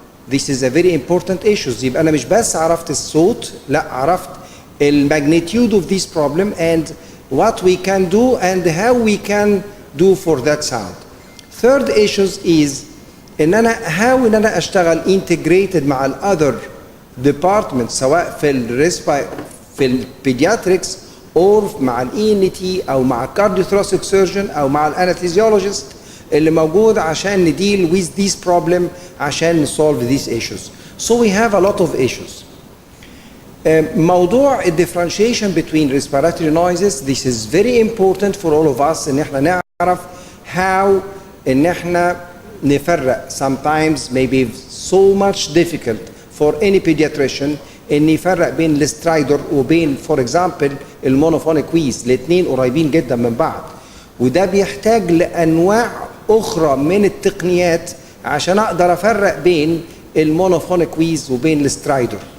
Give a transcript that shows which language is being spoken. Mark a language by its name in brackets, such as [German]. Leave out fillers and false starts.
[English] This is a very important issue. [Arabic] يبقى أنا مش بس عرفت الصوت، لا عرفت [English] magnitude of this problem and what we can do and how we can do for that sound. Third issues is [Arabic] إن أنا [English] how [Arabic] إن أنا أشتغل [English] integrated [Arabic] مع ال [English] other departments [Arabic] سواء في البيدياتريكس أو مع الENT أو مع الكارديوثوراسيك سيرجن أو مع الأنستيزيولوجيست اللي موجود عشان نديل [English] with this problem [Arabic] عشان [English] solve these issues. So we have a lot of issues. [Arabic] موضوع [English] differentiation between respiratory noises, this is very important for all of us [Arabic] إن احنا نعرف [English] how [Arabic] إن احنا نفرق. [English] Sometimes maybe so much difficult for any pediatrician [Arabic] إن يفرق بين السترايدر وبين [English] for example [Arabic] المونوفونيك ويز، الاثنين قريبين جدا من بعض، وده بيحتاج لأنواع أخرى من التقنيات عشان أقدر أفرق بين المونوفونيك ويز وبين السترايدر.